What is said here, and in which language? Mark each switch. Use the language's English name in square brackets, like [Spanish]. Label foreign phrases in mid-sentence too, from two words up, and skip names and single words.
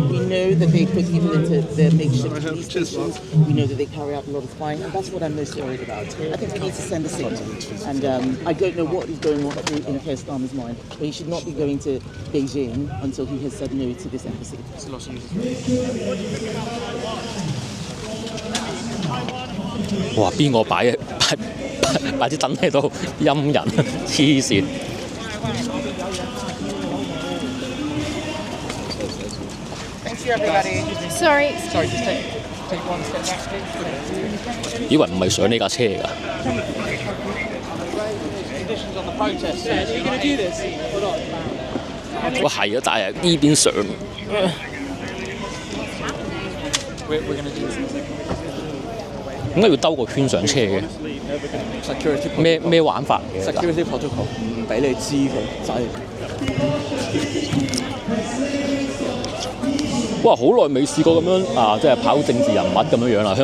[English] We know that they put people into their makeshift police stations. We know that they carry out a lot of spying, and that's what I'm most worried about. I think we need to send a signal. And I don't know what is going on in Keir Starmer's mind, but he should not be going to Beijing until he has said no to this embassy. It's a lot of use. 哇！ [Cantonese] 邊個擺啲燈喺度陰人？黐線！ [English] Thank you, everybody. Sorry. Sorry, just take one step back, please. [Cantonese] 以為唔係上呢架車㗎。 [English] Conditions on the protest. Are you going to do this or not? [Cantonese] 哇係啊，但係呢邊上。 [English] We're going to do this. [Cantonese] 點解要兜個圈上車嘅？咩玩法嘅？ [English] Security protocol [Cantonese] 唔俾你知佢，就係。哇！好耐未試過咁樣啊，即係跑政治人物咁樣樣啦。